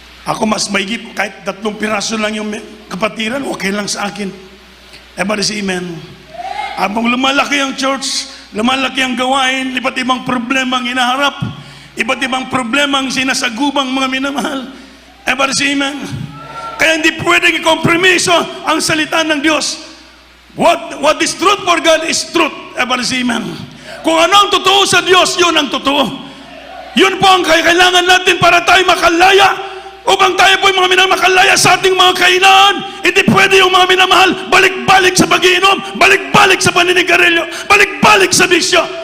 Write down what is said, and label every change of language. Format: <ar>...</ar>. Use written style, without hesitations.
<tl>Ako mas maigip, kahit 3 piraso lang yung kapatiran, okay lang sa akin.</tl> <en>Everybody say amen.</en> <tl>Habang lumalaki ang church, lumalaki ang gawain, iba't ibang problema ang inaharap, iba't ibang problema ang sinasagubang mga minamahal.</tl> <en>Everybody say amen.</en> <tl>Kaya hindi pwedeng ikompromiso ang salita ng Diyos.</tl> <en>What is truth for God is truth. Everybody say amen.</en> <tl>Kung ano ang totoo sa Diyos, yun ang totoo. Yun po ang kailangan natin para tayo makalaya. Upang tayo po yung mga minamahal makalaya sa ating mga kahinaan. Hindi pwede yung mga minamahal balik-balik sa pag-iinom, balik-balik sa paninigarilyo, balik-balik sa bisyo.</tl>